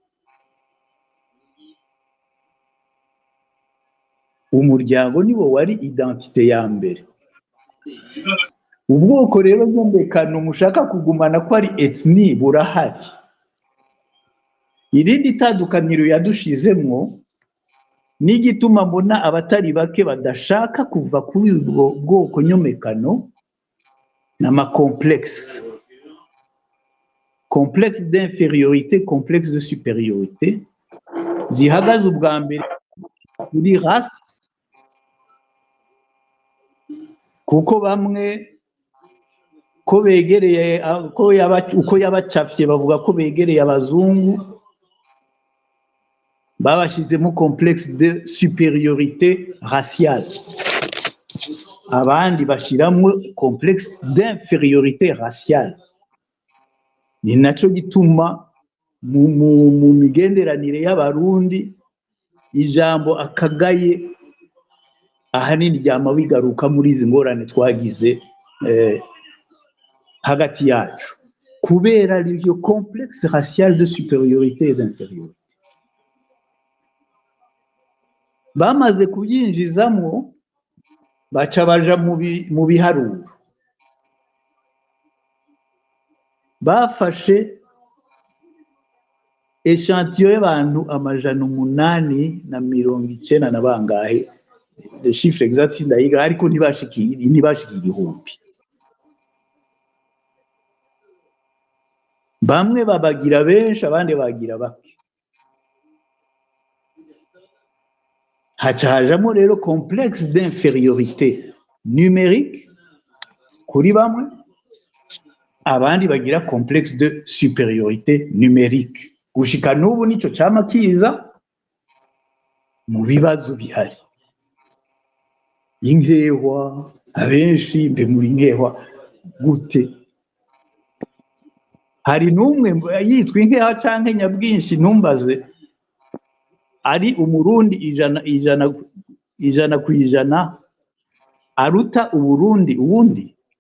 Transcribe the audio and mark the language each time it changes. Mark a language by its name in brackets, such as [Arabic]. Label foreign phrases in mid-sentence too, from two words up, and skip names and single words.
[Rundi] umuryango niwo wari identite ya mbere ubwoko rero bw'umekano mushaka kugumana ko ari ethnie burahari irindi tandukaniro yadushizemwo n'igituma mbona abatari bake badashaka kuva kuri ubwo bwoko nyomekano n'ama [French] complexe d'infériorité complexe de supériorité [Rundi] zihagaze ubwa mbere kuri race kuko bamwe ko begereye uko yabacafye bavuga ko begereye abazungu babashizemo [French] complexe de supériorité raciale [Rundi] abandi bashiramo [French] complexe d'infériorité raciale [Rundi] ni naco gituma mu migenderanire y'abarundi ijambo akagaye ahanini ryama bigaruka muri izi ngorane twagize hagati yacu kubera iyo [French] complexe raciale de supériorité et d'infériorité [Rundi] bamaze kubyinjizamo baca baja mu biharuro bafashe echantillon y'abantu 890 na bangahe, [French] le chiffre exact [Rundi] ndayiga, ariko ntibashiki igihumbi. Bamwe babagira benshi, abandi bagira bake. Haca hajamo rero [French] complexe d'infériorité numérique [Rundi] kuri bamwe, abandi bagira [French] complexe de supériorité numérique. [Rundi] Gushika n'ubu nico cama kiza mu bibazo bihari. Inkehwa, abenshi mbe muri nkehwa gute? Hari n'umwe yitwa inkeha canke nyabwinshi, ntumbaze, ari umurundi ijana ku ijana aruta uburundi uwundi?